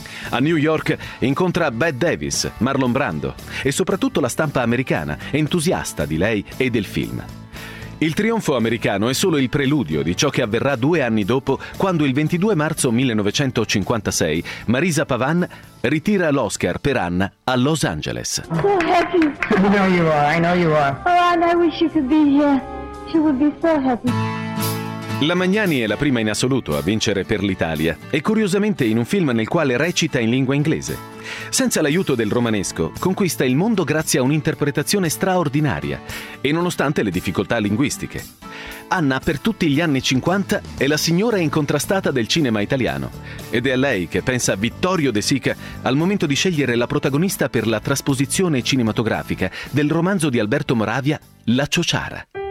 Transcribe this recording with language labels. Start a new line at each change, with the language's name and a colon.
Italian: A New York incontra Bette Davis, Marlon Brando e soprattutto la stampa americana, entusiasta di lei e del film. Il trionfo americano è solo il preludio di ciò che avverrà due anni dopo, quando il 22 marzo 1956 Marisa Pavan ritira l'Oscar per Anna a Los Angeles.
English: So happy. I know you are, I know you are. Oh, Anna, I wish you could be here. She would be so happy.
Italian: La Magnani è la prima in assoluto a vincere per l'Italia e curiosamente in un film nel quale recita in lingua inglese. Senza l'aiuto del romanesco, conquista il mondo grazie a un'interpretazione straordinaria e nonostante le difficoltà linguistiche. Anna, per tutti gli anni 50, è la signora incontrastata del cinema italiano ed è a lei che pensa Vittorio De Sica al momento di scegliere la protagonista per la trasposizione cinematografica del romanzo di Alberto Moravia La Ciociara.